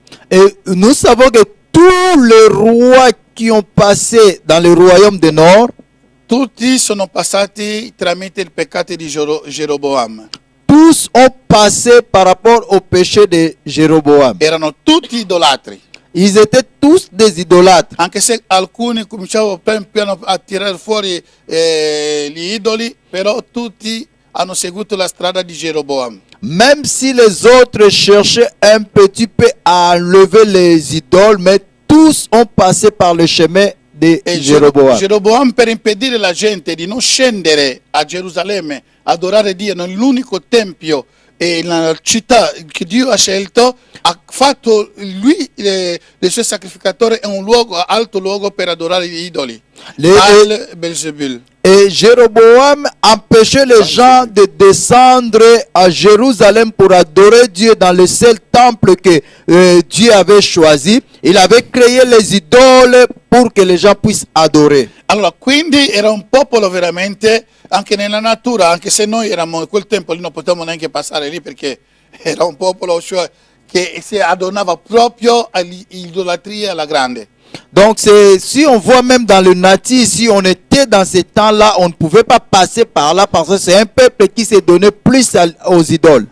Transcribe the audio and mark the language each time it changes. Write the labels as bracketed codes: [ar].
[fr] Et nous savons que tous les rois qui ont passé dans le royaume du Nord, [it] tutti sono passati tramite il peccato di Geroboam. [fr] tous ont passé par rapport au péché de Jéroboam. [it] Erano tutti idolatri, [fr] Ils étaient tous des idolâtres. [it] anche se alcuni cominciavano pian piano a tirare fuori gli idoli, però tutti hanno seguito la strada di Geroboam. [fr] Même si les autres cherchaient un petit peu à enlever les idoles, mais tous ont passé par le chemin de [it] E [fr] Jéroboam. [it] Geroboam, per impedire alla gente di non scendere a Gerusalemme, adorare Dio nell'unico tempio e nella città che Dio ha scelto, ha fatto lui il suo sacrificatore in un alto luogo per adorare gli idoli. Al Belzebul. [fr] Et Jéroboam empêchait les gens de descendre à Jérusalem pour adorer Dieu dans le seul temple que Dieu avait choisi. Il avait créé les idoles pour que les gens puissent adorer. [it] Allora, quindi era un popolo veramente, anche nella natura, anche se noi eravamo in quel tempo lì non potevamo neanche passare lì perché era un popolo, cioè, che si adornava proprio all'idolatria alla grande. [fr] Donc si on voit même dans le natif, si on était dans ces temps-là, on ne pouvait pas passer par là parce que c'est un peuple qui s'est donné plus aux idoles.